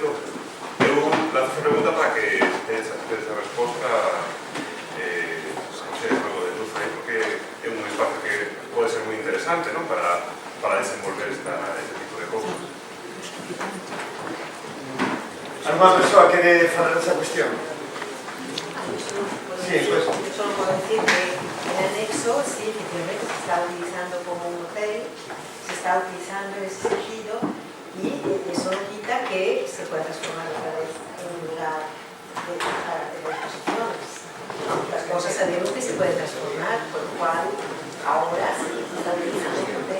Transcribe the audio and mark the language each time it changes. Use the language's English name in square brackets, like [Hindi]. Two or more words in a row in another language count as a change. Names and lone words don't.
[Galician] Eu lanzo esa pregunta para que tedes a resposta se algo de luz aí, porque é un espazo que pode ser moi interesante, non? Para desenvolver este tipo de cosas. ¿Alguna persoa quere falar desa cuestión? [Spanish] Sí, pues. Yo solo puedo decir que el anexo, sí, efectivamente, se está utilizando como un hotel, se está utilizando en ese sentido y eso no quita que se pueda transformar otra vez en un lugar para tener exposiciones. Las cosas sabemos que se pueden transformar, por lo cual ahora se está utilizando el hotel.